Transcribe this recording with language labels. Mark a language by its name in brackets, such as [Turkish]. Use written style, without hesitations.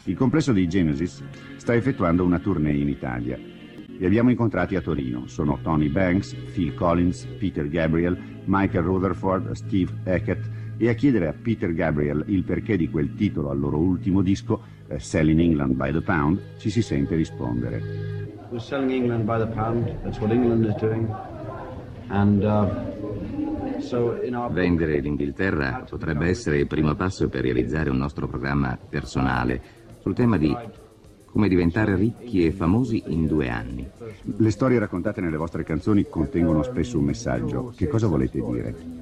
[Italian] Il complesso dei Genesis sta effettuando una tournée in Italia. Li abbiamo incontrati a Torino. Sono Tony Banks, Phil Collins, Peter Gabriel, Michael Rutherford, Steve Hackett, e a chiedere a Peter Gabriel il perché di quel titolo al loro ultimo disco, Selling England by the Pound, ci si sente rispondere. [English] We're selling England by the pound, that's what England is doing. And so in our... [Italian] Vendere l'Inghilterra potrebbe essere il primo passo per realizzare un nostro programma personale sul tema di come diventare ricchi e famosi in 2 anni. Le storie raccontate nelle vostre canzoni contengono spesso un messaggio. Che cosa volete dire?